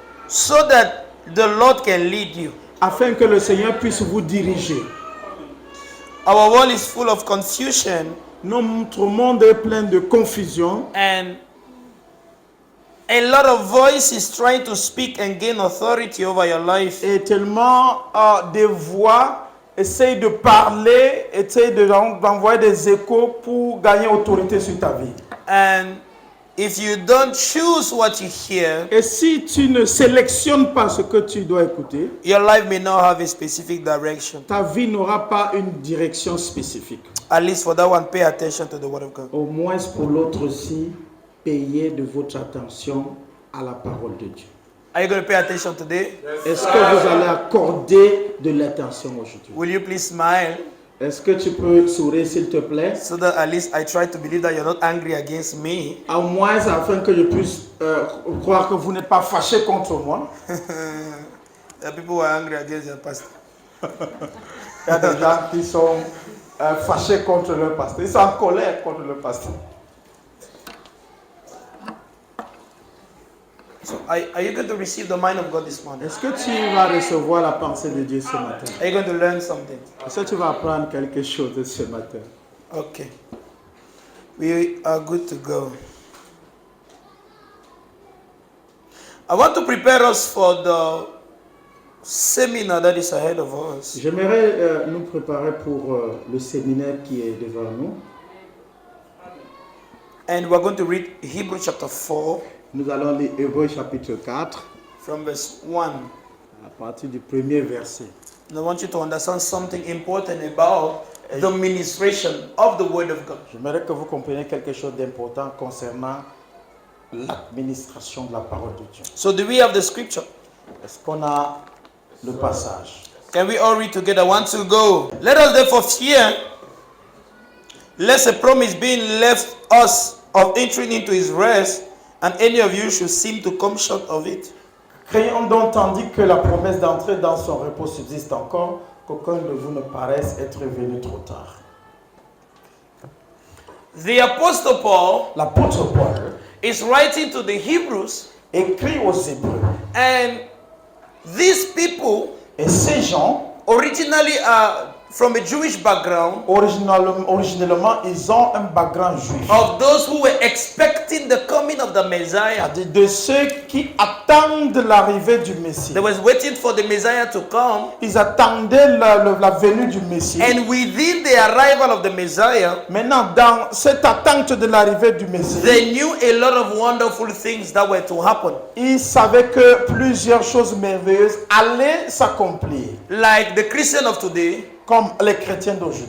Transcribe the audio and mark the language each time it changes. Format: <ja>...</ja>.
<en>so that the Lord can lead you.</en> <fr>afin que le Seigneur puisse vous diriger.</fr> <en>Our world is full of confusion,</en> <fr>Notre monde est plein de confusion</fr> <en>and a lot of voices trying to speak and gain authority over your life.</en> <fr>et tellement des voix essayent de parler, essayent d'envoyer des échos pour gagner autorité sur ta vie.</fr> <en>And if you don't choose what you hear,</en> <fr>Et si tu ne sélectionnes pas ce que tu dois écouter,</fr> <en>your life may not have a specific direction.</en> <fr>ta vie n'aura pas une direction spécifique.</fr> <en>At least for that one, pay attention to the word of God.</en> <fr>Au moins pour l'autre aussi, payez de votre attention à la parole de Dieu.</fr> <en>Are you going to pay attention today?</en> <fr>Est-ce que vous allez accorder de l'attention aujourd'hui?</fr> <en>Will you please smile</en> <fr>Est-ce que tu peux sourire s'il te plaît?</fr> <en>so that at least I try to believe that you're not angry against me?</en> <fr>Au moins afin que je puisse croire que vous n'êtes pas fâché contre moi.</fr> <en>The people who are angry against their pastor.</en> <fr>Il y a des gens qui sont fâchés contre leur pasteur. Ils sont en colère contre leur pasteur.</fr> <en>So are you going to receive the mind of God this morning?</en> <fr>Est-ce que tu vas recevoir la pensée de Dieu ce matin?</fr> <en>Are you going to learn something?</en> <fr>Est-ce que tu vas apprendre quelque chose ce matin?</fr> <en>Okay. We are good to go. I want to prepare us for the seminar that is ahead of us.</en> <fr>J'aimerais nous préparer pour le séminaire qui est devant nous.</fr> <en>And we're going to read Hebrews chapter 4</en> <fr>Nous allons lire Hébreux chapitre 4</fr> <en>from verse 1.</en> <fr>à partir du premier verset.</fr> <en>And I want you to understand something important about the ministration of the Word of God.</en> <fr>J'aimerais que vous compreniez quelque chose d'important concernant l'administration de la parole de Dieu.</fr> <en>So do we have the scripture?</en> <fr>Est-ce qu'on a le passage?</fr> <en>Can we all read together? 1, 2, go. Let us therefore fear, lest a promise being left us of entering into his rest, and any of you should seem to come short of it.</en> <fr>Craignons donc, tandis que la promesse d'entrer dans son repos subsiste encore, qu'aucun de vous ne paraisse être venu trop tard.</fr> <en>The Apostle Paul</en> <fr>L'apôtre Paul</fr> <en>is writing to the Hebrews,</en> <fr>écrit aux Hébreux.</fr> <en>and these people</en> <fr>Et ces gens,</fr> <en>originally are from a Jewish background,</en> <fr>originellement, ils ont un background juif.</fr> <en>of those who were expecting the coming of the Messiah.</en> <fr>De ceux qui attendent l'arrivée du Messie.</fr> <en>They was waiting for the Messiah to come,</en> <fr>Ils attendaient la venue du Messie.</fr> <en>and within the arrival of the Messiah,</en> <fr>Maintenant, dans cette attente de l'arrivée du Messie,</fr> <en>they knew a lot of wonderful things that were to happen.</en> <fr>ils savaient que plusieurs choses merveilleuses allaient s'accomplir.</fr> <en>Like the Christian of today,</en> <fr>Comme les chrétiens d'aujourd'hui,</fr>